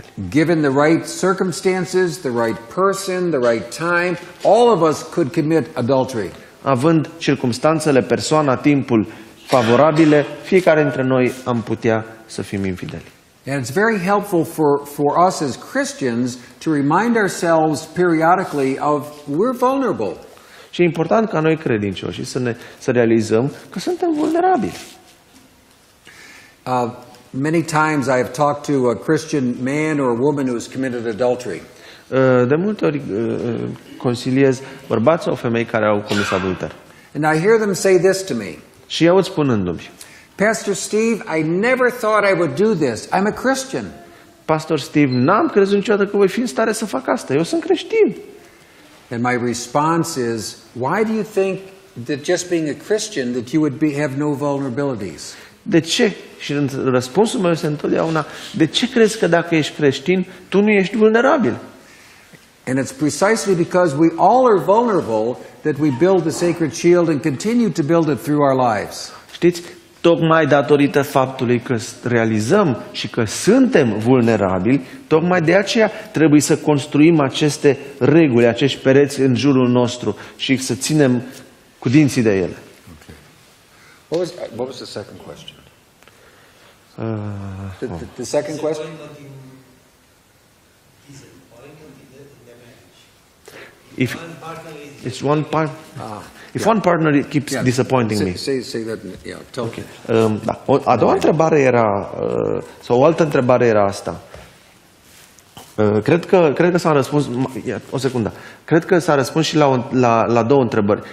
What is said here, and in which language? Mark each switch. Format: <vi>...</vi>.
<en>Given the right circumstances, the right person, the right time, all of us could commit adultery.</en> <ro>Având circumstanțele, persoana, timpul favorabile, fiecare dintre noi am putea să fim infideli.</ro> <en>And it's very helpful for us as Christians to remind ourselves periodically of we're vulnerable.</en> <ro>Și e important ca noi credincioși să realizăm că suntem vulnerabili.</ro> <en>Many times I have talked to a Christian man or woman who has committed adultery.</en> <ro>De multe ori consiliez bărbați sau femei care au comis adulter.</ro> <en>And I hear them say this to me.</en> <ro>Și eu aud spunându-mi:</ro> <en>Pastor Steve, I never thought I would do this. I'm a Christian.</en> <ro>Pastor Steve, n-am crezut niciodată că voi fi în stare să fac asta. Eu sunt creștin.</ro> <en>And my response is, why do you think that just being a Christian that you would have no vulnerabilities?</en> <ro>De ce? Și răspunsul meu este întotdeauna: de ce crezi că dacă ești creștin, tu nu ești vulnerabil?</ro> <en>And it's precisely because we all are vulnerable that we build the sacred shield and continue to build it through our lives.</en> <ro>Știți? Tocmai datorită faptului că realizăm și că suntem vulnerabili, tocmai de aceea trebuie să construim aceste reguli, acești pereți în jurul nostru și să ținem cu dinții de ele. Okay.</ro> <en>What was the second question? The second question? If it's one part, if one partner keeps disappointing me. Say that. Yeah. Tell Okay. Da.</en> <ro>A doua întrebare era, sau o altă întrebare era asta. Cred că s-a răspuns. O secundă. Cred că s-a răspuns și la două întrebări.</ro>